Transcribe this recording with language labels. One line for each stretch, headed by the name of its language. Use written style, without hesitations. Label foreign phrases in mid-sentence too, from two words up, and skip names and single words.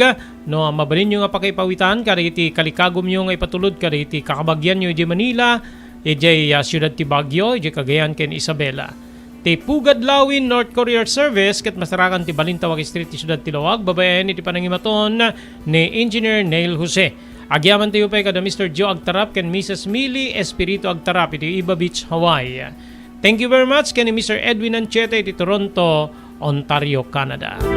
Iloko: No mabalin nyo nga pakaipawitan kada iti kalikagom nyo nga ipatulod kada iti kakabagyan nyo iti Manila iti Siyudad ti Baguio iti Cagayan ken Isabela. Ti Pugadlawin North Courier Service ket masarakan ti Balintawak Street ti Siyudad Tilawag babayan iti panangimaton ni Engineer Neil Jose. Agyaman tayo pa kada Mr. Joe Agtarap ken Mrs. Millie Espiritu Agtarap iti Iba Beach, Hawaii.
English: Thank you very much ken Mr.
Iloko: Edwin Ancheta iti Toronto, Ontario, Canada.